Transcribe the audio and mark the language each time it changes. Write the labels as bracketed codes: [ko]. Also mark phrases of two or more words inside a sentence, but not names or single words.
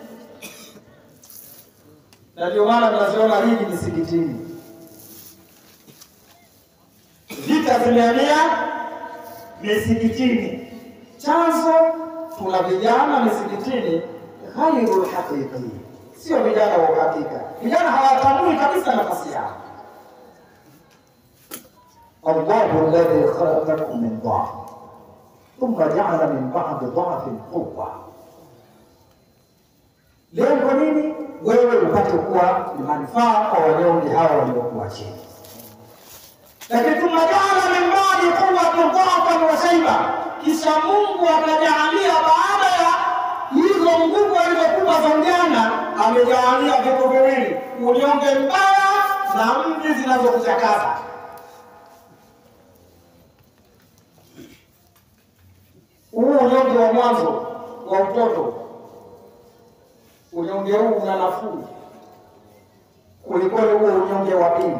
[sw] Na ndio maana tunaziona hili misikitini, vita zimehamia misikitini. Chanzo tuna vijana misikitini [ar] غير حقيقي, [sw] sio vijana wa uhakika. Vijana hawatambui kabisa nafasi yao. [ar] الله الذي خلقكم من ضعف ثم جعل من بعد ضعف قوة. [sw] Lengo nini? Wewe upate kuwa ni manufaa kwa wanyonge hawa waliokuwa chini. [ar] Lakini ثم جعل من بعد قوة ضعفا وشيبة, [sw] kisha Mungu akajaalia baada ya hizo nguvu alizokupa za ujana, amejaalia vitu viwili: unyonge mbaya na mvi zinazokuchakaza. Huu unyonge wa mwanzo wa utoto, unyonge huu una nafuu kuliko huo unyonge wa pili.